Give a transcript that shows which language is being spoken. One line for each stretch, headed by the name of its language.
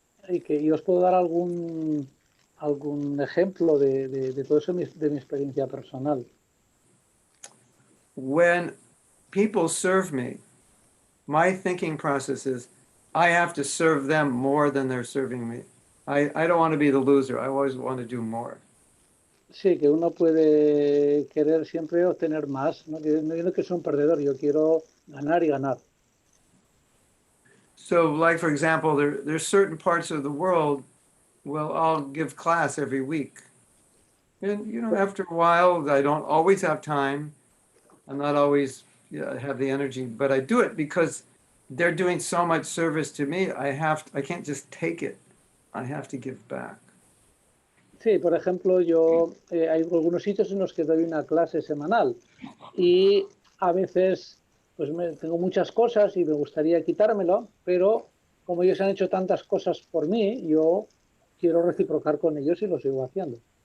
Spanish: Y os puedo dar algún ejemplo de todo eso de mi experiencia personal.
English: When people serve me, my thinking process is, I have to serve them more than they're serving me. I don't want to be the loser. I always want to do more.
Spanish: Sí, que uno puede querer siempre obtener más. No quiero que sea un perdedor, yo quiero ganar y ganar.
English: So, like, for example, there's certain parts of the world, well, I'll give class every week. And, you know, after a while, I don't always have time. I'm not always have the energy, but I do it because they're doing so much service to me. I can't just take it. I have to give back.
Spanish: Sí, por ejemplo, yo hay algunos sitios en los que doy una clase semanal y a veces pues tengo muchas cosas y me gustaría quitármelo, pero como ellos han hecho tantas cosas por mí, yo quiero reciprocar con ellos y lo sigo haciendo.